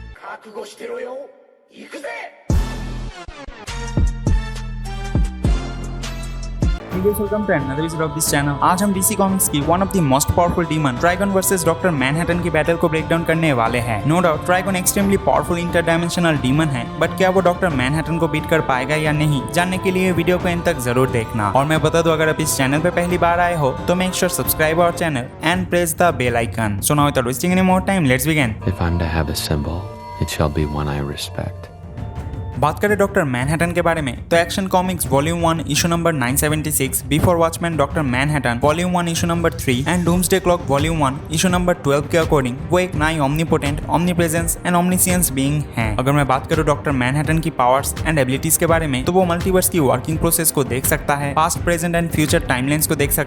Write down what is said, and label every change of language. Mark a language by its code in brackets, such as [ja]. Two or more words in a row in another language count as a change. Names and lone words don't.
[ja] 覚悟してろよ。行くぜ。 [en] welcome to another episode of this channel. [hi] आज हम डीसी कॉमिक्स की [en] one of the most powerful demon [hi] ट्राइगन वर्सेस डॉक्टर मैनहट्टन की बैटल को [en] break down [hi] करने वाले हैं। [en] no doubt [hi] ट्राइगन [en] extremely powerful interdimensional demon [hi] है, बट क्या वो डॉक्टर मैनहट्टन को बीट कर पाएगा या नहीं, जानने के लिए वीडियो को एंड तक जरूर देखना। और मैं बता दूं, अगर आप इस चैनल पे पहली बार आए हो तो [en] make sure subscribe our channel and press the bell icon. so now without wasting any more time, let's begin. If I'm to have a symbol, it shall be one I respect. [hi] बात करें डॉक्टर मैनहट्टन के बारे में तो एक्शन कॉमिक्स वॉल्यूम 1 इशू नंबर 976, बिफोर वॉचमैन डॉक्टर मैनहट्टन वॉल्यूम 1 इशू नंबर 3 एंड डूम्सडे क्लॉक वॉल्यूम 1 इशू नंबर 12 के अकॉर्डिंग वो एक नई [en] omnipotent, omnipresence and omniscience being [hi] है। अगर मैं बात करूं डॉक्टर मैनहट्टन की [en] powers and abilities [hi] के बारे में तो वो मल्टीवर्स की [en] working process [hi] को देख सकता है, [en] past present and future timelines [hi] को देख